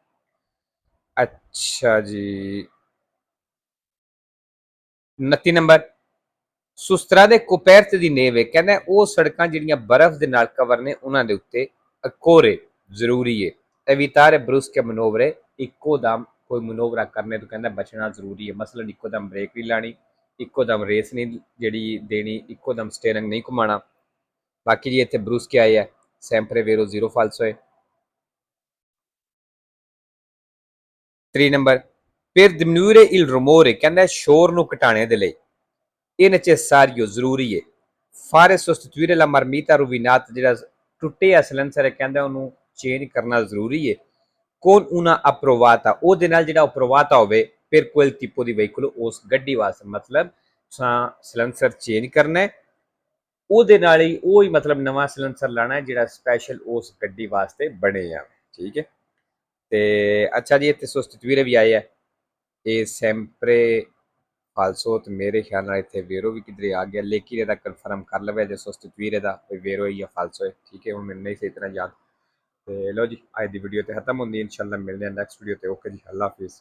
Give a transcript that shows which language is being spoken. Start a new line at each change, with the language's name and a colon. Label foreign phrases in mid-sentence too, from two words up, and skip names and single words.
Punjabi: ਅੱਛਾ ਜੀ 29 ਨੰਬਰ
Italian: su strade coperte di neve
Punjabi: ਕਹਿੰਦਾ ਉਹ ਸੜਕਾਂ ਜਿਹੜੀਆਂ ਬਰਫ਼ ਦੇ ਨਾਲ ਕਵਰ ਨੇ ਉਹਨਾਂ ਦੇ ਉੱਤੇ ਅਕੋਰੇ ਜ਼ਰੂਰੀ ਹੈ
Italian: evitare brusche manovre
Punjabi: ਇੱਕੋ ਦਮ ਕੋਈ ਮਨੋਵਰਾ ਕਰਨੇ ਤੋਂ ਕਹਿੰਦਾ ਬਚਣਾ ਜ਼ਰੂਰੀ ਹੈ ਮਸਲਨ ਇੱਕੋ ਦਮ ਬ੍ਰੇਕ ਨਹੀਂ ਲਾਣੀ ਇੱਕੋ ਦਮ ਰੇਸ ਨਹੀਂ ਜਿਹੜੀ ਦੇਣੀ ਇੱਕੋ ਦਮ ਸਟੀਅਰਿੰਗ ਨਹੀਂ ਘੁਮਾਣਾ ਬਾਕੀ ਜੀ ਇੱਥੇ ਬਰੂਸਕੇ ਆਏ ਹੈ
Italian: sempre vero zero falso
Punjabi: ਹੈ। 3 ਨੰਬਰ
Italian: per diminuire il rumore
Punjabi: ਕਹਿੰਦਾ ਸ਼ੋਰ ਨੂੰ ਘਟਾਣੇ ਦੇ ਲਈ ਇਹ necessario ਜ਼ਰੂਰੀ ਹੈ
Italian: fare sostituire la marmita rovinata
Punjabi: ਜਿਹੜਾ ਟੁੱਟਿਆ ਸਿਲੰਡਰ ਹੈ ਕਹਿੰਦਾ ਉਹਨੂੰ ਚੇਂਜ ਕਰਨਾ ਜ਼ਰੂਰੀ ਹੈ con
Italian: una approvata
Punjabi: ਉਹਦੇ ਨਾਲ ਜਿਹੜਾ approvata ਹੋਵੇ
Italian: per quel tipo di veicolo
Punjabi: ਉਸ ਗੱਡੀ ਵਾਸਤੇ ਮਤਲਬ ਸਿਲੰਡਰ ਚੇਂਜ ਕਰਨਾ ਹੈ ਉਹਦੇ ਨਾਲ ਹੀ ਉਹ ਹੀ ਮਤਲਬ ਨਵਾਂ ਸਿਲੰਡਰ ਲਾਣਾ ਜਿਹੜਾ ਸਪੈਸ਼ਲ ਉਸ ਗੱਡੀ ਵਾਸਤੇ ਬਣੇ ਆ ਠੀਕ ਹੈ ਤੇ ਅੱਛਾ ਜੀ ਇੱਥੇ sostituire ਵੀ ਆਏ ਹੈ ਇਹ
Italian: sempre falso
Punjabi: ਤੇ ਮੇਰੇ ਖਿਆਲ ਨਾਲ ਇੱਥੇ ਵੇਰੋ ਵੀ ਕਿਧਰੇ ਆ ਗਿਆ ਲੇਕਿਨ ਇਹਦਾ ਕਨਫਰਮ ਕਰ ਲਵੇ ਜੇ sostituire ਦਾ ਵੇਰੋ ਹੀ ਜਾਂ falso ਹੈ ਠੀਕ ਹੈ ਹੁਣ ਮੈਨੂੰ ਨਹੀਂ ਸਹੀ ਤਰ੍ਹਾਂ ਯਾਦ ਤੇ ਲੋ ਜੀ ਅੱਜ ਦੀ ਵੀਡੀਓ ਤੇ ਖਤਮ ਹੁੰਦੀ ਇਨਸ਼ਾਅੱਲਾ ਮਿਲਦੇ ਹਾਂ
English: next video
Punjabi: ਤੇ ਓਕੇ ਜੀ ਅੱਲਾ ਹਾਫਿਜ਼।